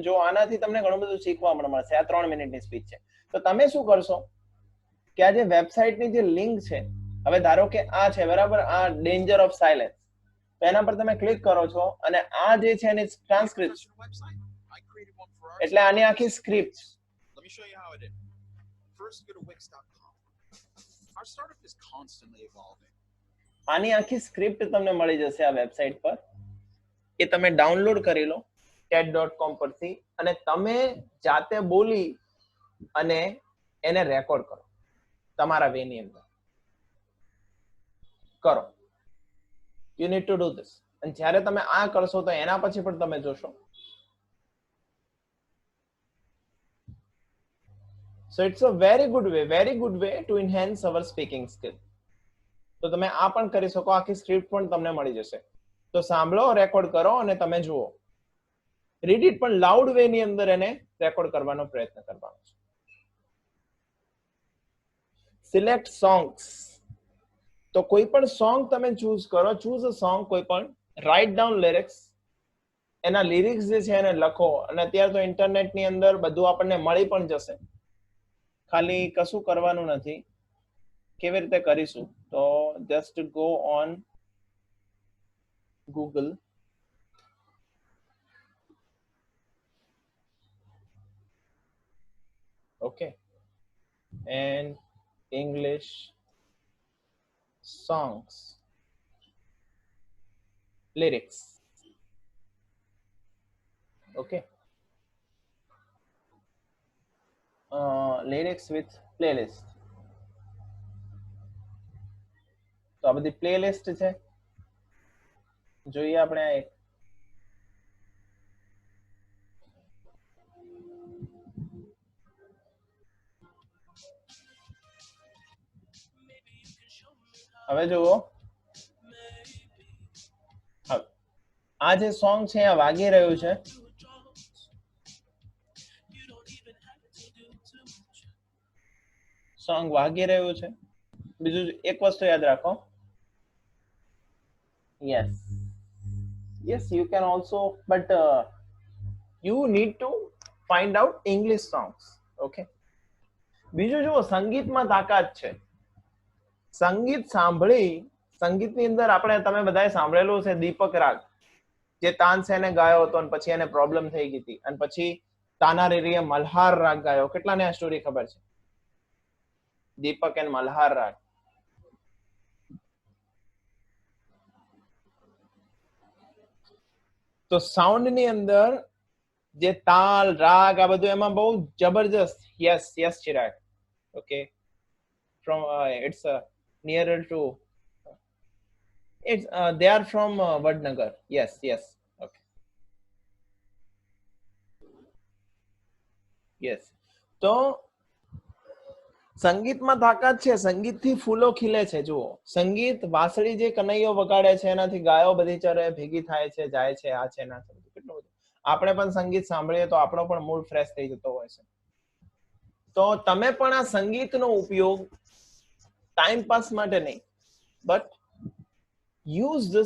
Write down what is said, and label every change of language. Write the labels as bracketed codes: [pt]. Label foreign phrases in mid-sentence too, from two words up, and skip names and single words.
[gu] જો આનાથી તમને ઘણું બધું શીખવા મળશે. આ 3 મિનિટની સ્પીચ છે. તો તમે શું કરશો કે આ જે વેબસાઇટની જે લિંક છે, હવે ધારો કે આ છે બરાબર, આ [en] danger of silence, [gu] તો એના પર તમે ક્લિક કરો છો અને આ જે છે એની ટ્રાન્સક્રિપ્શન, એટલે આની આખી સ્ક્રિપ્ટ. [en] Let me show you how I did. First, go to Wix.com. Our startup is constantly evolving. [gu] આની આખી સ્ક્રિપ્ટ તમને મળી જશે આ વેબસાઇટ પર. એ તમે ડાઉનલોડ કરી લો cat.com પરથી અને તમે જાતે બોલી અને એને રેકોર્ડ કરો તમારા વેની અંદર કરો. [en] you need to do this. [gu] અને જ્યારે તમે આ કરશો તો એના પછી પણ તમે જોશો. [en] So it's a very good way to enhance our speaking skill. [gu] તો તમે આ પણ કરી શકો. આખી સ્ક્રિપ્ટ પણ તમને મળી જશે. તો સાંભળો, રેકોર્ડ કરો અને તમે જુઓ. [en] read it [gu] પણ લાઉડ વે ની અંદર એને રેકોર્ડ કરવાનો પ્રયત્ન કરવાનો છે. [en] select songs. [gu] તો કોઈ પણ સોંગ તમે ચૂઝ કરો. [en] choose a song, [gu] કોઈ પણ. [en] write down lyrics. [gu] એના લિરિક્સ જે છે એને લખો. અને અત્યારે તો ઇન્ટરનેટ ની અંદર બધું આપણને મળી પણ જશે. ખાલી કશું કરવાનું નથી. કેવી રીતે કરીશું? [en] તો just go on Google. Okay. And English songs lyrics. Okay. Lyrics with playlist. [gu] તો આ બધી પ્લેલિસ્ટ છે. જોઈએ આપણે આ એક. હવે જુઓ, આ જે સોંગ છે આ વાગી રહ્યું છે. સોંગ વાગી રહ્યું છે. બીજું એક વસ્તુ યાદ રાખો. [en] yes you can also, but you need to find out English songs. [gu] Okay. બીજું જુઓ, સંગીતમાં તાકાત છે. સંગીત સાંભળી, સંગીતની અંદર આપણે, તમે બધાએ સાંભળેલું છે દીપક રાગ, જે તાનસેને ગાયો હતો અને પછી એને પ્રોબ્લેમ થઈ ગઈ હતી અને પછી તાનારીરીએ મલ્હાર રાગ ગાયો. કેટલાને આ સ્ટોરી ખબર છે? દીપક એન્ડ મલ્હાર રાગ. તો સાઉન્ડ ની અંદર જે તાલ, રાગ, આ બધું એમાં બહુ જબરજસ્ત. [en] યસ ચિરાગ. ઓકે. from it's nearer to it's they are from Vadnagar. yes okay. yes. [gu] તો સંગીતમાં તાકાત છે. સંગીતથી ફૂલો ખીલે છે. જુઓ, સંગીત, વાંસળી જે કનૈયો વગાડે છે એનાથી ગાયો બધી ચરે, ભેગી થાય છે, જાય છે, આ છે ના છે, કેટલું બધું. આપણે પણ સંગીત સાંભળીએ તો આપણો પણ [en] mood fresh [gu] થઈ જતો હોય છે. તો તમે પણ આ સંગીતનો ઉપયોગ [en] time pass [gu] માટે નહીં, [en] but use this.